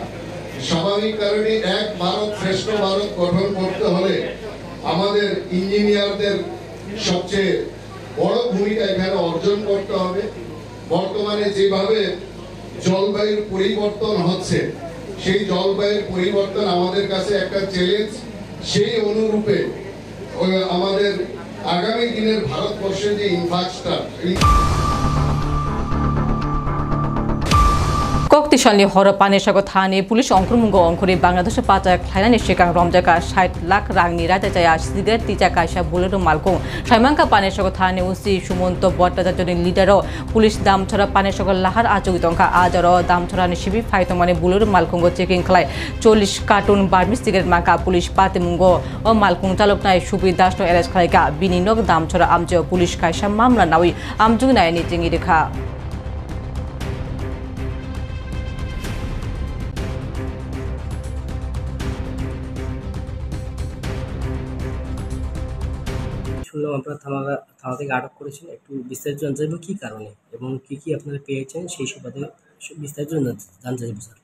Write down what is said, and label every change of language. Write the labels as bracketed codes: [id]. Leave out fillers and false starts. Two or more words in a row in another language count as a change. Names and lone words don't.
[bn] স্বাভাবিক কারণে এক ভারত শ্রেষ্ঠ ভারত গঠন করতে হলে আমাদের ইঞ্জিনিয়ারদের সবচেয়ে বড় ভূমিকা এখানে অর্জন করতে হবে। বর্তমানে যেভাবে জলবায়ুর পরিবর্তন হচ্ছে, সেই জলবায়ুর পরিবর্তন আমাদের কাছে একটা চ্যালেঞ্জ। সেই অনুরূপে আমাদের আগামী দিনের ভারতবর্ষের যে ইনফ্রাস্ট্রাকচার [trp] Koktishalni horo paneshago thani pulis ongkrumgo ongkori Bangladesh pacha khlainani shekang romjaka 60 lakh rangni raja jaya sigaret tija kaisa bolero malkong saimangka paneshago thani usi sumonto bhattacharjoni leader pulis damchora paneshago lahar achugitongka ajaro damchora ni sibi phaitomani bolero malkongo checking khlai 40 carton barmis cigarette mangka pulis patimungo o malkong chaloknai subi dashno arrest khlaika bininok damchora amjo pulis kaisa mamla nawi amjugnai ni jingi rekha [bn] শুনলাম আপনারা থানা থেকে আটক করেছেন, একটু বিস্তারিত জানতে চাইবো কি কারণে এবং কি কি আপনারা পেয়েছেন সেই সুবাদে বিস্তারিত জানতে চাইবো স্যার।